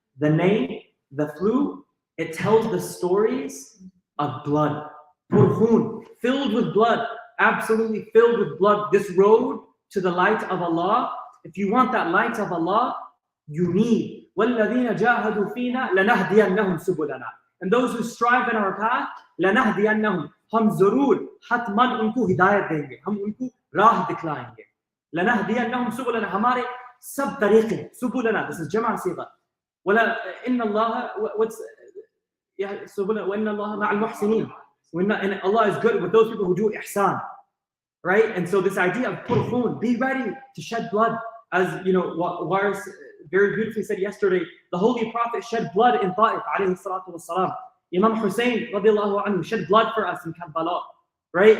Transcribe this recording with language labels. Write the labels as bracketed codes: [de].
[en] The nay, the flute, it tells the stories of blood. Kurkhun, filled with blood, absolutely filled with blood. This road to the light of Allah, if you want that light of Allah, you need [ar] وَالَّذِينَ جَاهَدُوا فِينَا لَنَهْدِيَنَّهُمْ سُبُلَنَا. [en] And those who strive in our path, [ar] لَنَهْدِيَنَّهُمْ, [hi] हम जरूर हतमन उनको हिदायत देंगे, हम उनको राह दिखलाएंगे. [ar] لَنَهْدِيَنَّهُمْ سُبُلَنَا, [hi] हमारे सब तरीके, [ar] سُبُلَنَا, [en] this is [hi] जमा सिगा. [ar] ولا إن الله [en] what's [ar] سُبُلَنَا وإن الله مع المحسنين. [en] And Allah is good with those people who do ihsan. Right? And so this idea of kurkhun, be ready to shed blood. As you know, Waris very beautifully said yesterday, the Holy Prophet shed blood in Ta'if, alayhi salatu wassalam. Imam Hussein, radiallahu anhu, shed blood for us in Karbala. Right?